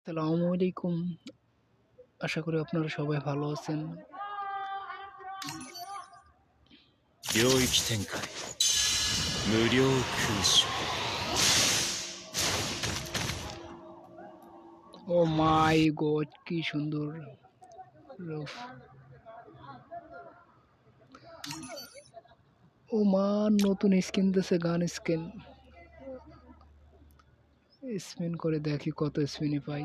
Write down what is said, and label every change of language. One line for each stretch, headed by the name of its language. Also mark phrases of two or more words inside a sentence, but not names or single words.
Bangla: আসসালামু আলাইকুম। আশা করি আপনারা সবাই ভালো আছেন।
Japanese: 領域展開無料空襲
English: Oh my God
Bangla: কি সুন্দর রূপ। ও মা নতুন স্কিন দিছে
English: gun skin.
Bangla: স্পিন করে দেখি কত স্পিনই পাই।